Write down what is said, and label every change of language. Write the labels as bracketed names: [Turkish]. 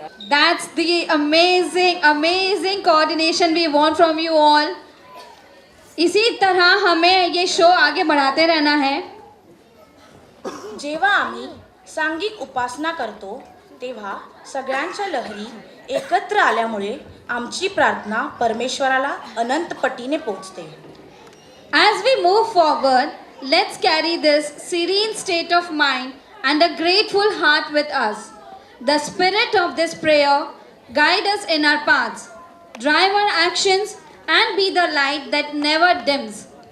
[English] That's the amazing coordination we want from you all. [Hindi] इसी तरह हमें ये शो आगे बढ़ाते रहना है. [Marathi] जेव्हा आम्ही सांघिक उपासना करतो तेव्हा सगळ्यांच्या लहरी एकत्र आल्यामुळे आमची प्रार्थना परमेश्वराला अनंत पटीने पोचते. [English] As we move forward, let's carry this serene state of mind and a grateful heart with us. The spirit of this prayer guide us in our paths, drive our actions, and be the light that never dims.